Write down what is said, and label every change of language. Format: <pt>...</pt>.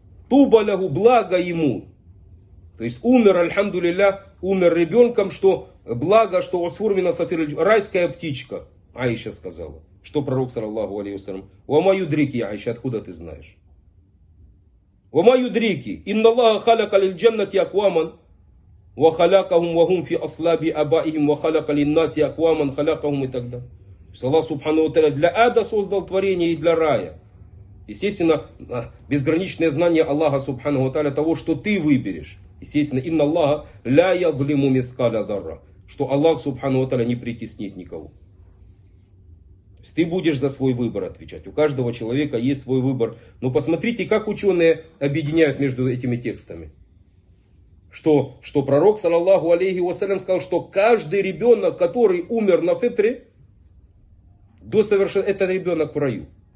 <ar>Туба лягу,</ar> <ru>благо ему. То есть умер, альхамду лилля, умер ребенком, что благо, что</ru> <ar>асфур мина сафириль джанна,</ar> <ru>райская птичка, Аиша сказала. Что пророк, саллаллаху алейхи ва саллям,</ru> <ar>«Вама юдрики, Аиша,</ar> <ru>откуда ты знаешь?»</ru> <ar>«Вама юдрики, инна Аллаха халяка лил джаннати акваман». وَخَلَقَهُمْ وَهُمْ فِي أَصْلَابِ أَبَائِهِمْ وَخَلَقَ لِلنَّاسِ أَقْوَامًا خَلَقَهُمْ</ar> <ru>и так далее. Аллах Субхану Ва Тааля для ада создал творение и для рая. Естественно, безграничное знание Аллаха Субхану Ва Тааля того, что ты выберешь. Естественно,</ru> <ar>إِنَّ اللَّهَ لَا يَظْلِمُ مِثْقَالَ ذَرَّةٍ.</ar> <ru>Что Аллах Субхану Ва Тааля не притеснит никого. То есть ты будешь за свой выбор отвечать. У каждого человека есть свой выбор. Но посмотрите, как ученые объединяют между этими текстами. Что пророк, саллаллаху алейхи ва саллям, сказал, что каждый ребенок, который умер на фитре, до совершен... это ребенок в раю.</ru>